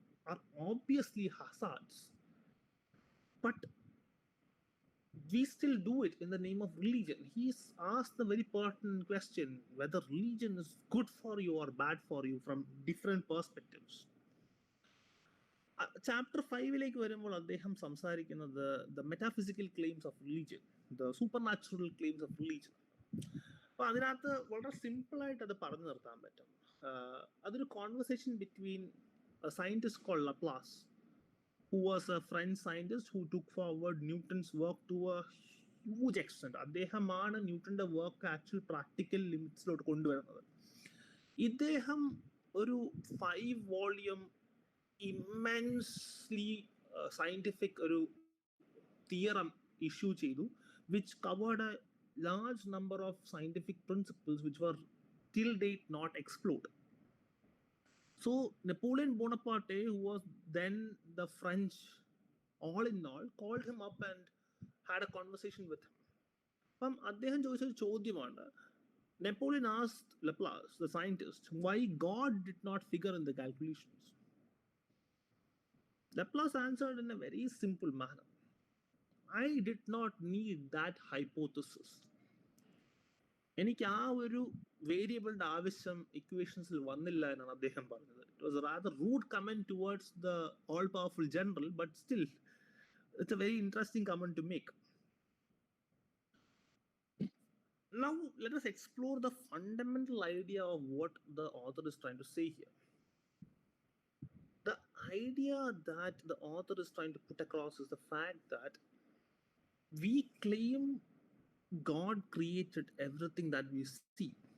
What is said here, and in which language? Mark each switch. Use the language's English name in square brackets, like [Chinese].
[English] are obviously hazards, but we still do it in the name of religion. He's asked the very pertinent question whether religion is good for you or bad for you from different perspectives. [Malayalam] Chapter 5 വരുമ്പോൾ അദ്ദേഹം സംസാരിക്കുന്നത് the metaphysical claims of religion, the super natural claims of religion. അപ്പൊ അതിനകത്ത് വളരെ simple ആയിട്ട് അത് പറഞ്ഞു നിർത്താൻ പറ്റും. അതൊരു [English] Conversation between scientist called Laplace, who was a French scientist who took forward Newton's work to a huge extent. [Malayalam] അദ്ദേഹമാണ് ന്യൂട്ടന്റെ വർക്ക് ആക്ച്വൽ പ്രാക്ടിക്കൽ ലിമിറ്റ്സിലോട്ട് കൊണ്ടുവരുന്നത്. ഇദ്ദേഹം ഒരു [English] 5 volume immensely scientific ഒരു theorem issue [Malayalam] ചെയ്തു, [English] which covered a large number of scientific principles which were till date not explored. So Napoleon Bonaparte, who was then the French all in all, called him up and had a conversation with him. [Malayalam] അപ്പം അദ്ദേഹം ചോദിച്ചൊരു ചോദ്യമാണ്, [English] Napoleon asked Laplace, the scientist, why God did not figure in the calculations. Laplace answered in a very simple manner, I did not need that hypothesis. [Malayalam] എനിക്ക് ആ ഒരു വേരിയബിളിന്റെ ആവശ്യം ഇക്വേഷൻസിൽ വന്നില്ല എന്നാണ് അദ്ദേഹം പറഞ്ഞത്. [English] It was rather rude comment towards the all powerful general, but still it's a very interesting comment to make. Now let us explore the fundamental idea of what the author is trying to say here. The idea that the author is trying to put across is the fact that we claim God created everything that we see.